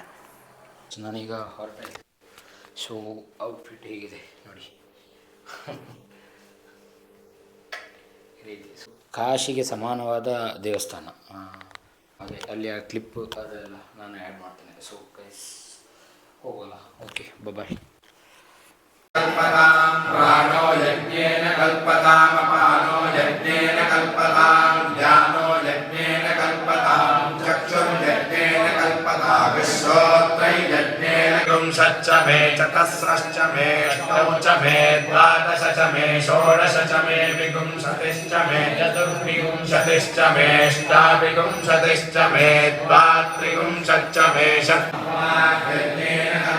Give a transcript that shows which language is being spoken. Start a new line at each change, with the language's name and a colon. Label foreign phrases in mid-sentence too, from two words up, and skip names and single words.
Kannada: ನಾನೀಗ ಹೊರಟೆ.
English: so outfit
Kannada: ಹೇಗಿದೆ ನೋಡಿ. ಕಾಶಿಗೆ ಸಮಾನವಾದ ದೇವಸ್ಥಾನ. ಅದೇ ಅಲ್ಲಿ ಆ ಕ್ಲಿಪ್ ಅದೆಲ್ಲ ನಾನು ಆ್ಯಡ್ ಮಾಡ್ತೇನೆ.
English: so guys ಹೋಗೋಲ್ಲ. okay bye.
Sanskrit: कल्पतां प्राणो यज्ञेन कल्पतामपानो यज्ञेन कल्पतां ज्ञानो यज्ञेन कल्पतां चक्षुर्यज्ञेन कल्पता विश्वोत्रै यज्ञेन विंशच्च मे चतस्रश्च मे अष्टौ च मे द्वादश च मे षोडश च मे विंशतिश्च मे चतुर्विंशतिश्च मे अष्टाविंशतिश्च मे द्वात्रिंशच्च मे षट्